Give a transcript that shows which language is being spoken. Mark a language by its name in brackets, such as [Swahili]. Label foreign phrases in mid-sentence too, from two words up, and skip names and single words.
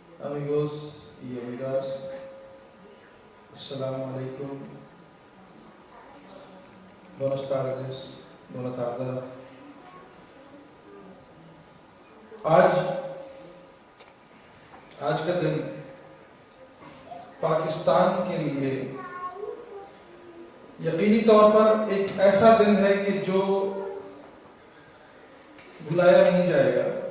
[Spanish] amigos y amigas, [Arabic] السلام عليكم, [Spanish] buenas tardes, buena tarde. [Urdu] آج کا دن پاکستان کے لیے یقینی طور پر ایک ایسا دن ہے کہ جو بھلایا نہیں جائے گا.